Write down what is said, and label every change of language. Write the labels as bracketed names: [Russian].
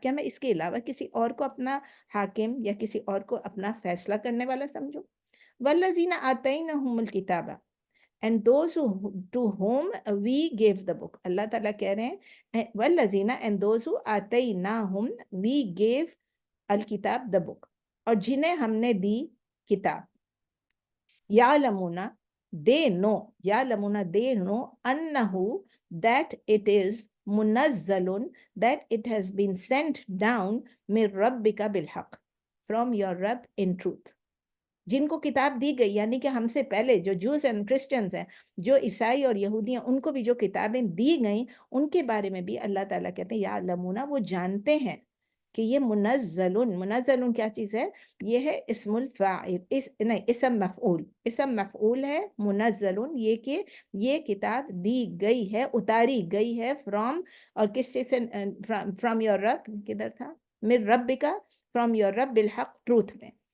[Urdu] کیا میں اس کے علاوہ کسی اور کو اپنا حاکم یا کسی اور کو اپنا فیصلہ کرنے والا سمجھوں؟ [Arabic] وَالَّذِينَ آتَيْنَهُمُ الْكِتَابَ [English] and those to whom we gave the book. [Urdu] اللہ تعالیٰ کہہ رہے ہیں وَالَّذِينَ [English] and those who [Urdu] آتَيْنَاهُمْ [English] we gave [Urdu] الکتاب [English] the book، [Urdu] اور جنہیں ہم نے دی کتاب. [English] یعلمون they know، یعلمون they know أنه that it is منزل that it has been sent down [Arabic] من ربك بالحق [English] from your Rabb in truth. [Urdu] جن کو کتاب دی گئی یعنی کہ ہم سے پہلے جو جوز اینڈ کرسچنز ہیں، جو عیسائی اور یہودی ہیں، ان کو بھی جو کتابیں دی گئیں ان کے بارے میں بھی اللہ تعالیٰ کہتے ہیں یعلمون، وہ جانتے ہیں کہ یہ منزل کیا چیز ہے؟ یہ ہے اسم الفاعل، نہیں اسم مفعول، اسم مفعول ہے منزل، یہ کہ یہ کتاب دی گئی ہے، اتاری گئی ہے فرام، اور کس چیز سے؟ [English] from your رب، [Urdu] کدھر تھا؟ من ربک، فرام یور رب بالحق، ٹروتھ میں.